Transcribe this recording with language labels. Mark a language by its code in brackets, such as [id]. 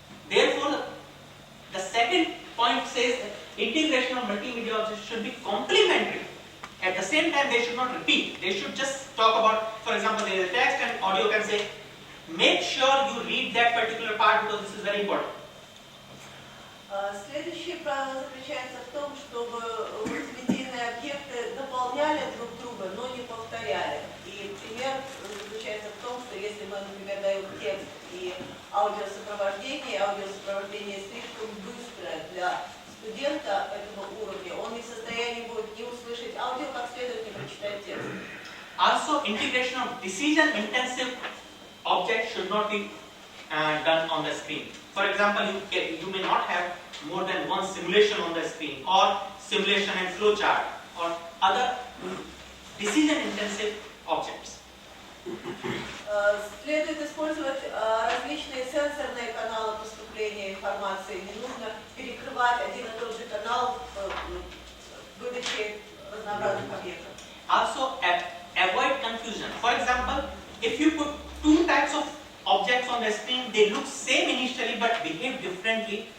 [en] Therefore, the second point says that integration of multimedia objects should be complementary. At the same time, they should not repeat. They should just talk about, for example, there is a text and audio can say, make sure you read that particular part because this is very important. [ru] Следующее правило заключается в том, чтобы мультимедийные объекты дополняли друг друга, но не повторяли. И пример заключается в том, что если мы, например, даем текст и аудиосопровождение слишком быстрое для студента этого уровня, он не в состоянии будет не услышать аудио, как следует, не прочитать текст. [en] Also, integration of decision-intensive objects should not be done on the screen. For example, you may not have more than one simulation on the screen, or simulation and flowchart, or other decision-intensive objects. [ru] Следует использовать различные сенсорные каналы поступления информации. Не нужно перекрывать один и тот же канал в выдаче разнообразных объектов. [en] Also, avoid confusion. For example, if you put two types of objects on the screen, they look same initially but behave differently.